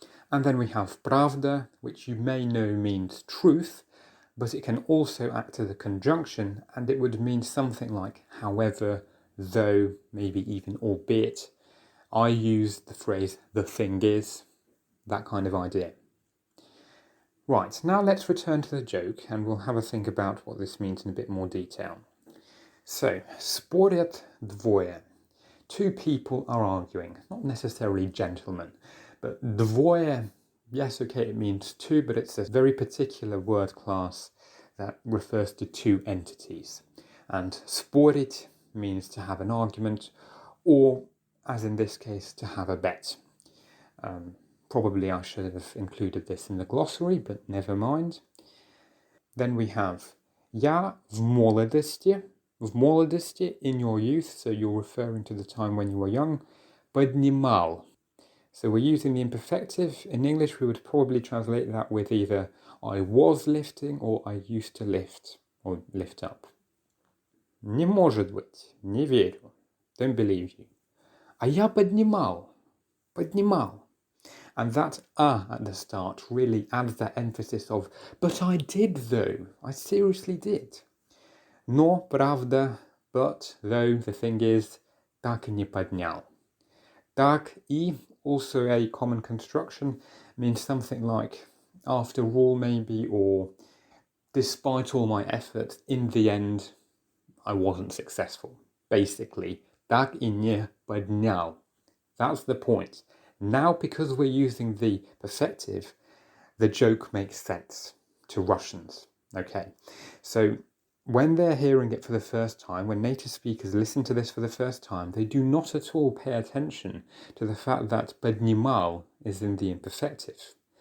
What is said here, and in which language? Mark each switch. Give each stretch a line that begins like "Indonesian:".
English: And then we have pravda, which you may know means truth, but it can also act as a conjunction, and it would mean something like however, though, maybe even albeit. I use the phrase the thing is, that kind of idea. Right, now let's return to the joke and we'll have a think about what this means in a bit more detail.
Russian: So, спорят двое.
English: Two people are arguing, not necessarily gentlemen, but двое, yes, okay, it means two, but it's a very particular word class that refers to two entities. And спорить means to have an argument, or, as in this case, to have a bet. Probably I should have included this in the glossary, but never mind. Then we have
Russian: я в молодости,
English: in your youth, so you're referring to the time when you were young,
Russian: поднимал.
English: So we're using the imperfective. In English we would probably translate that with either I was lifting or I used to lift, or lift up.
Russian: Не может быть, не верю,
English: don't believe you.
Russian: А я поднимал.
English: And that at the start really adds that emphasis of, but I did though, I seriously did.
Russian: Но, правда,
English: but, though, the thing is,
Russian: так и не поднял.
English: Так и, also a common construction, means something like, after all maybe, or despite all my effort, in the end, I wasn't successful.
Russian: Basically, так и не поднял.
English: That's the point. Now, because we're using the perfective, the joke makes sense to Russians. Okay, so when they're hearing it for the first time, when native speakers listen to this for the first time, they do not at all pay attention to the fact that поднимал is in the imperfective.